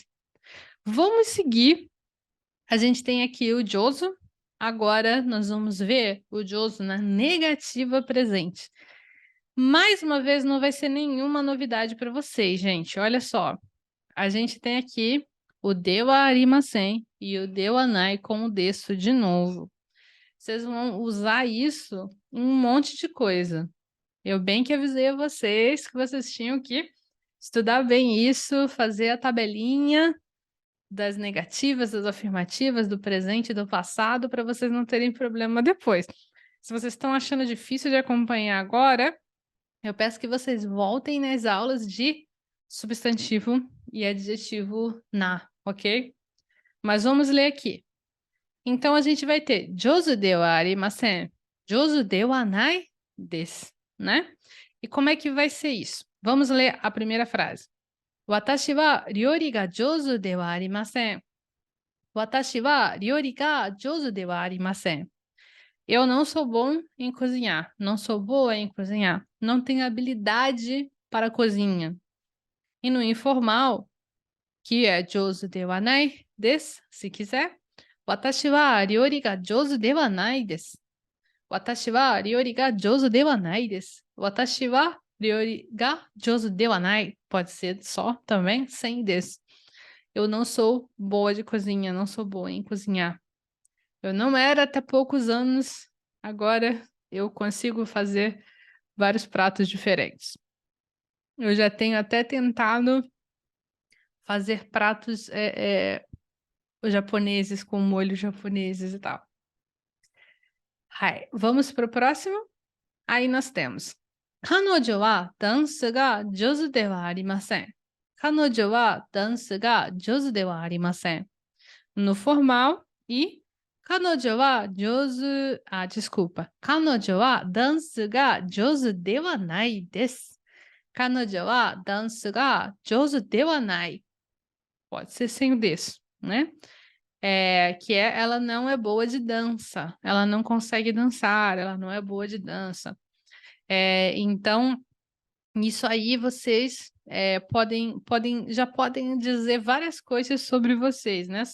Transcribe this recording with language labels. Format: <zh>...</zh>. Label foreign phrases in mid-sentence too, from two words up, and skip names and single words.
<pt>Vamos seguir. A gente tem aqui o joso. Agora nós vamos ver o joso na negativa presente. Mais uma vez, não vai ser nenhuma novidade para vocês, gente. Olha só. A gente tem aqui o</pt> <ja>ではありません</ja> <pt>e o</pt> <ja>ではない</ja> <pt>com o desu de novo. Vocês vão usar isso em um monte de coisa. Eu bem que avisei a vocês que vocês tinham que estudar bem isso, fazer a tabelinha das negativas, das afirmativas, do presente e do passado, para vocês não terem problema depois. Se vocês estão achando difícil de acompanhar agora, eu peço que vocês voltem nas aulas de substantivo e adjetivo na, ok? Mas vamos ler aqui. Então a gente vai ter</pt> <ja>上手ではありません, 上手ではないです,</ja> <pt>né? E como é que vai ser isso? Vamos ler a primeira frase.</pt> <ja>私は料理が上手ではありません. 私は料理が上手ではありません.</ja> <pt>Eu não sou bom em cozinhar. Não sou boa em cozinhar. Não tenho habilidade para cozinha. E no informal, que é</pt> <ja>上手ではないです,</ja> <pt>se quiser.</pt> <ja>私は料理が上手ではないです. 私は料理が上手ではないです. 私は料理が上手ではない.</ja> <pt>Pode ser só também, sem desu. Eu não sou boa de cozinha, não sou boa em cozinhar. Eu não era até poucos anos, agora eu consigo fazer vários pratos diferentes. Eu já tenho até tentado fazer pratos japoneses com molho japoneses e tal. Vamos para o próximo? Aí nós temos.</pt> <ja>彼女はダンスが上手ではありません. 彼女はダンスが上手ではありません.</ja> <pt>No formal e</pt> <ja>彼女は上手...</ja> <pt>desculpa.</pt> <ja>彼女はダンスが上手ではないです. 彼女はダンスが上手ではない.</ja> <pt>Pode ser sem o desu, né? Ela não é boa de dança. Ela não consegue dançar, ela não é boa de dança. Então, isso aí vocês já podem dizer várias coisas sobre vocês, né?</pt>